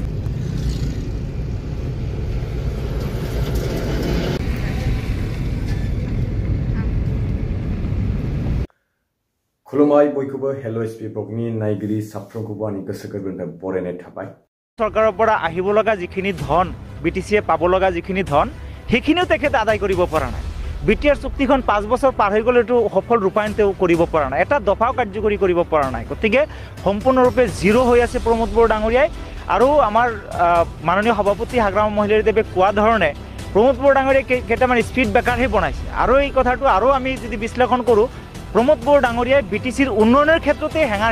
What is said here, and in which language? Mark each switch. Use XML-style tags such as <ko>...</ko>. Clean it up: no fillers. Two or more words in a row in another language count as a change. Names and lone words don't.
<brx>खुलुमबाय बयखौबो हेल' एसपि ब्लगनि नायगिरि साफ्रोमखौबो आंनि गोसो गोरबोनिफ्राय बरायनाय थाबाय</brx> <as>सरकाৰৰ পৰা আহিব লগা যিখিনি ধন বিটিচিয়ে পাব লগা যিখিনি ধন সেইখিনিও তেখেতে আদায় কৰিব পৰা নাই বিটিআৰ চুক্তিখন 5 বছৰ পাৰ হৈ গ'লেতো সফল ৰূপায়ণ কৰিব পৰা নাই এটা দফাও কাৰ্যকৰী কৰিব পৰা নাই গতিকে সম্পূৰ্ণৰূপে জিৰো হৈ আছে প্ৰমোদ বড়ো ডাঙৰীয়াই আৰু আমাৰ মাননীয় সভাপতি হাগ্ৰাম মহিলাদেৱে কোৱা ধৰণে প্ৰমোদ বড়ো ডাঙৰীয়াই কেইটামান</as> <en>speed breaker</en> <as>বনাইছে আৰু এই কথাটো আৰু আমি যদি বিশ্লেষণ কৰোঁ প্ৰমোদ বড়ো ডাঙৰীয়াই বিটিচিৰ উন্নয়নৰ ক্ষেত্ৰতে হেঙাৰ</as>